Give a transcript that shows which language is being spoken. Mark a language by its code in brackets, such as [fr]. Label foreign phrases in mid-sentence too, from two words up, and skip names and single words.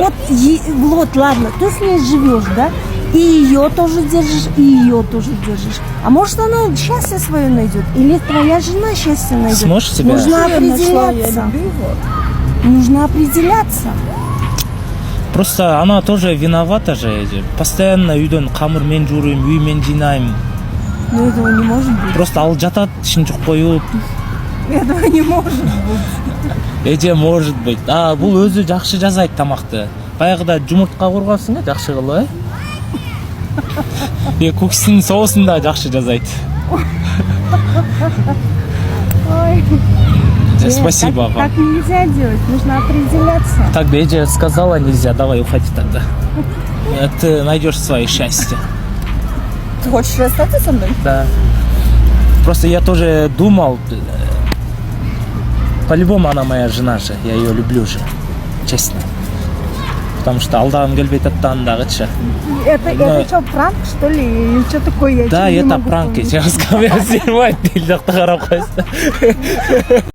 [ru] Вот, ладно, ты с ней живешь, да? И ее тоже держишь, и ее тоже держишь. А может, она счастье свое найдет? Или твоя жена счастье найдет? Сможешь себя- Нужно определяться. Нужно определяться. Просто она тоже виновата же. [ky] Эже. Постоянно үйдөн камыр мен жууруйм, үй мен жыйнайм. [ru] Но этого не может быть. [ky] Просто ал жатат, ишин жук коюп. [ru] Этого не может быть. Эже может быть. [ky] Бул өзү жакшы жасайт тамакты. Баягыда жумуртка кургансың жакшы кылып, кукстин соусун да жакшы жасайт. Ой. [ru] Нет, Спасибо вам. Так нельзя делать, нужно определяться. Так, Эже сказала нельзя, давай уходи тогда. Ты найдешь свое счастье. Ты хочешь расстаться со мной? Да. Просто я тоже думал, по-любому она моя жена же, я ее люблю же, честно. Потому что [ky] алдагым келбей атты дагычы. [ru] Это что, пранк, что ли? Или что такое? Я Да, тебе не это могу пранк, понять. сейчас камера снимает, ты [ky] карап коесуң.